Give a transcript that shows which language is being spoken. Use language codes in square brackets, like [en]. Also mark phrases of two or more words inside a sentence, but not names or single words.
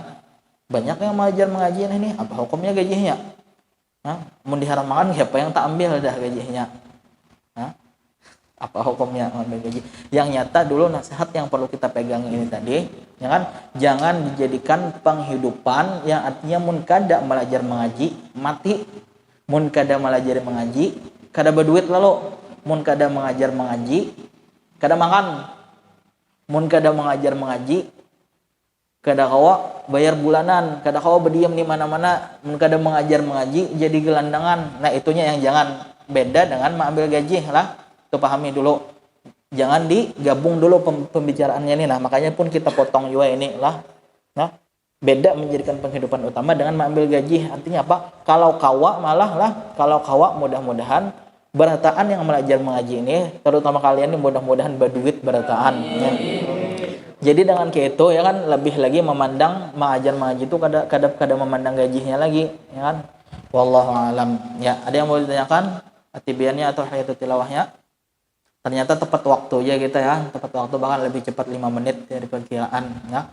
[id] Banyak yang belajar mengaji ini, apa hukumnya gajinya? Mau diharamkan siapa yang tak ambil dah gajinya? Apa hukumnya ambil gaji? Yang nyata dulu nasihat yang perlu kita pegang ini tadi, ya kan? Jangan dijadikan penghidupan yang artinya mun kada belajar mengaji mati. [bjn] mun kada malajari mengaji, kada berduit lalu, mun kada mengajar mengaji, kada makan, mun kada mengajar mengaji, kada kawa bayar bulanan, kada kawa berdiam di mana-mana, mun kada mengajar mengaji jadi gelandangan. [id] Nah itunya yang jangan, beda dengan mengambil gaji lah, itu pahami dulu, jangan digabung dulu pembicaraannya ini. Nah makanya pun kita potong juga ini lah. Nah beda menjadikan penghidupan utama dengan mengambil gaji. Artinya apa? Kalau kawa malah lah, kalau kawa mudah-mudahan berataan yang belajar mengaji ini, terutama kalian ini mudah-mudahan berduit berataan ya. Jadi dengan kayak itu ya kan, lebih lagi memandang mengajar mengaji itu kada memandang gajinya lagi ya kan. [ar] Wallahu alam. [id] Ya, ada yang mau ditanyakan atibiannya atau hayatul tilawahnya? Ternyata tepat waktu ya kita ya, tepat waktu, bahkan lebih cepat 5 menit dari perkiraan ya.